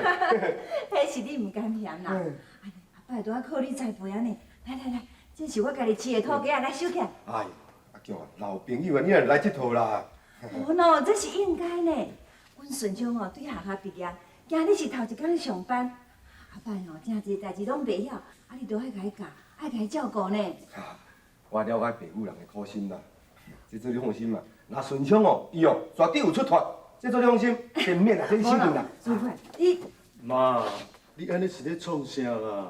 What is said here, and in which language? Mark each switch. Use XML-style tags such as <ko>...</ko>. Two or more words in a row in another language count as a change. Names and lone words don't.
<nan>迄是你唔甘嫌啦。拜托，靠你栽培安尼。来，这是我家己饲的土鸡啊，来收起来。哎，阿强啊，老朋友啊，你也来这套啦。哦喏，这是应该呢。阮顺昌哦，对学校毕业，今日是头一天上班。阿摆哦，真侪代志拢袂晓，你都爱甲伊教，爱甲伊照顾呢。我了解父母人的苦心啦，这做你放心嘛。那顺昌哦，伊哦绝对有出头，这做你放心，见面啊，这你信任啦。主管，你妈，你安尼是咧创啥啦？</nan>